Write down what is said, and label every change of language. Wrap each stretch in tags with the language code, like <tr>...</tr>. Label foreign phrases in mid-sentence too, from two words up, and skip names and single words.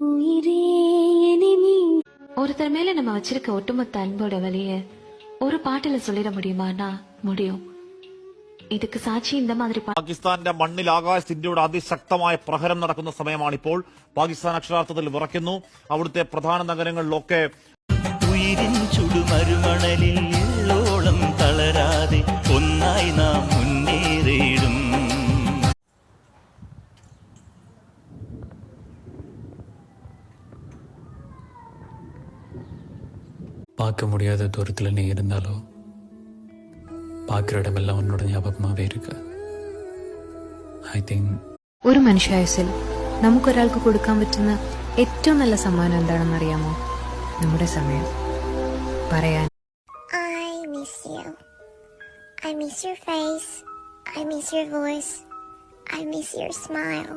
<ta>ஒருத்தர் மேல நம்ம வச்சிருக்க ஒட்டுமொத்த அன்போட வழிய ஒரு பாட்டுல சொல்லிட முடியுமானா முடியும். இதுக்கு സാക്ഷി இந்த மாதிரி</ta> <ml>പാകിസ്ഥാന്റെ മണ്ണിൽ ആകാശ് ഇന്ത്യയുടെ അതിശക്തമായ പ്രഹരം നടക്കുന്ന സമയമാണിപ്പോൾ. പാകിസ്ഥാൻ അക്ഷരാർത്ഥത്തിൽ വിറയ്ക്കുന്നു. അവിടുത്തെ പ്രധാന നഗരങ്ങളിലൊക്കെ ഉയിരിൻ ചുടുമരുമണലിൽ എള്ളോളം തളരാതെ ഒന്നായി നാം മുന്നേറിയിടും.</ml> <ta>பார்க்க முடியாத தூரத்தில் நீ இருந்தாலோ பார்க்குற இடமெல்லாம் உன்னோட ஞாபகமாகவே இருக்கு.</ta> <en>I think</en> <ml>ഒരു മനുഷ്യായുസിൽ നമുക്കൊരാൾക്ക് കൊടുക്കാൻ പറ്റുന്ന ഏറ്റവും നല്ല സമ്മാനം എന്താണെന്ന് അറിയാമോ? നമ്മുടെ സമയം. പറയാൻ</ml> <en>I miss you. I miss your face. I miss your voice. I miss your smile.</en>